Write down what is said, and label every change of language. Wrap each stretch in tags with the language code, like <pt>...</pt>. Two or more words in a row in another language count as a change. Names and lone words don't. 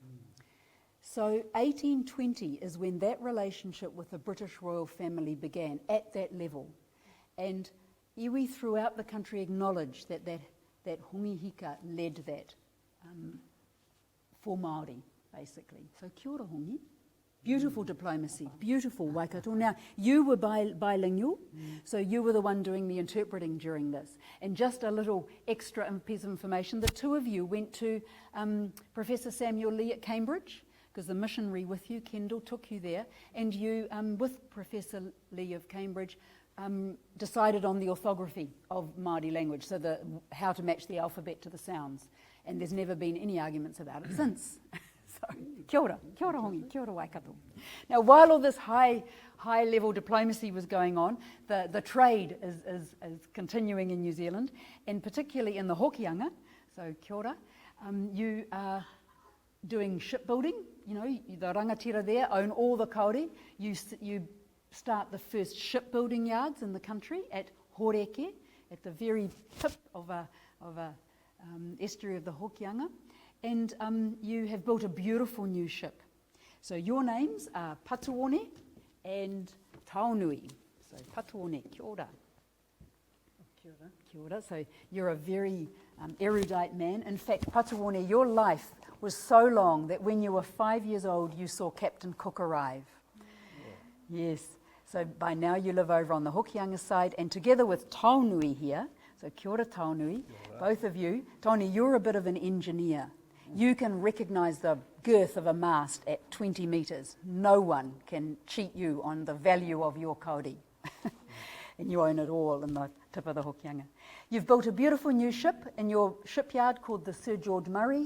<en>So 1820 is when that relationship with the British royal family began at that level. And iwi throughout the country acknowledged that Hongi Hika led that for Māori, basically.</en> <mi>So kia ora, Hongi.</mi> <en>Beautiful diplomacy, beautiful Waikato. Now, you were bilingual, so you were the one doing the interpreting during this. And just a little extra piece of information, the two of you went to Professor Samuel Lee at Cambridge, because the missionary with you, Kendall, took you there, and you, with Professor Lee of Cambridge, decided on the orthography of Māori language, so how to match the alphabet to the sounds. And there's never been any arguments about it since. So,</en> <mi>kia ora Hongi, kia ora Waikato.</mi> <en>Now, while all this high-level diplomacy was going on, the trade is continuing in New Zealand, and particularly in the Hokianga, so</en> <mi>kia ora,</mi> <en>you are doing shipbuilding. You know, the rangatira there own all the kauri. You start the first shipbuilding yards in the country at Horeke, at the very tip of a estuary of the Hokianga. And you have built a beautiful new ship. So your names are Patuone and Taonui.</en> <mi>So Patuone, kia ora. Kia ora. Kia ora.</mi> <en>So you're a very erudite man. In fact, Patuone, your life was so long that when you were 5 years old, you saw Captain Cook arrive. Yeah. Yes. So by now you live over on the Hokianga side, and together with Taonui here, so</en> <mi>kia ora</mi> <en>Taonui, both of you, Tony, you're a bit of an engineer. You can recognise the girth of a mast at 20 metres. No one can cheat you on the value of your kauri. And you own it all in the tip of the Hokianga. You've built a beautiful new ship in your shipyard called the Sir George Murray.</en>